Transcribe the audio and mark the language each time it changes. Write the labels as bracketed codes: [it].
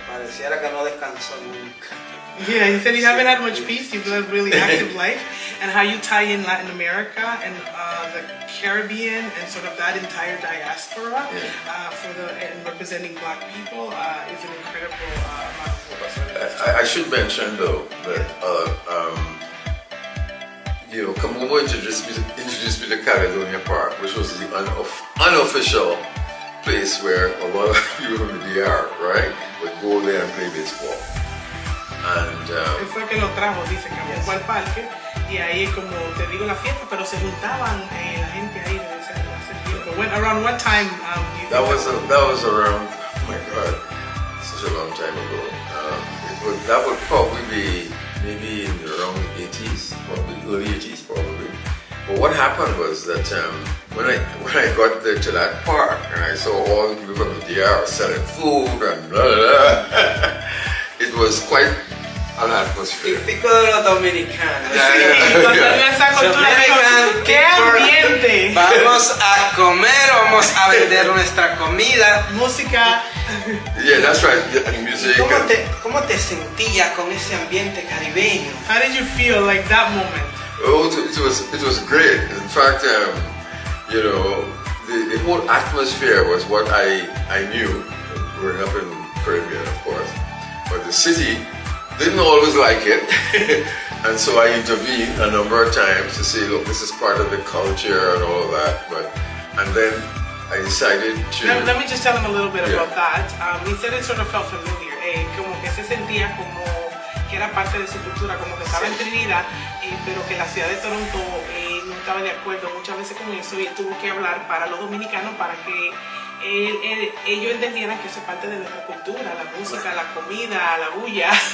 [es] Pareciera que no descansó nunca. [en] Yeah, he said he haven't had much peace. You've led a really active life, and how you tie in Latin America and the Caribbean and sort of that entire diaspora and representing Black people is an incredible amount of work. I should mention though that Kamubo introduced me to Caledonia Park, which was the unofficial place where a lot of people from the DR, right, would go there and play baseball. And [es] él fue que lo trajo, dice, que fue al parque y ahí, como te digo, la fiesta, pero se juntaban la gente ahí de ese tiempo. [en] Around what time do you think that was around, oh my God, such a long time ago. That would probably be maybe in around the 80s, probably early 80s probably. But what happened was that when I got there to that park and I saw all the people from the DR selling food and blah, blah, blah, it was quite an atmosphere. [es] Típico de los dominicanos. ¡Qué ambiente! Vamos a comer, vamos a vender nuestra comida. Música. [en] Yeah, that's right. And music. [es] ¿Cómo te sentías con ese ambiente caribeño? [en] How did you feel like that moment? Oh, it was great. In fact, the whole atmosphere was what I knew growing up in Caribbean, of course. But the city didn't always like it, and so I intervened a number of times to say, look, this is part of the culture and all of that. And then I decided to... Let me just tell him a little bit about that. He said it sort of felt familiar, [es] como que se sentía como que era parte de su cultura, como que estaba en Trinidad, pero que la ciudad de Toronto no estaba de acuerdo muchas veces con eso y tuvo que hablar para los dominicanos para que ellos entendieran que eso es parte de nuestra cultura, la música, la comida, la bulla.